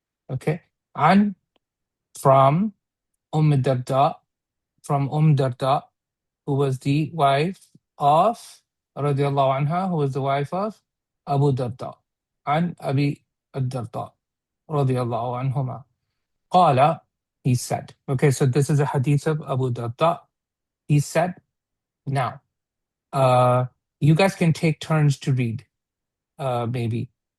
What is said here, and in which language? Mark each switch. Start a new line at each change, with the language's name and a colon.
English: Okay, عن, from Darda, from Darda, who was the wife of radiallahu anha, who was the wife of Abu Darda.
Arabic: عن أبي الدرداء رضي الله عنهما. قال, he said.
English: Okay, so this is a hadith of Abu Darda. He said, now, you guys can take turns to read, maybe.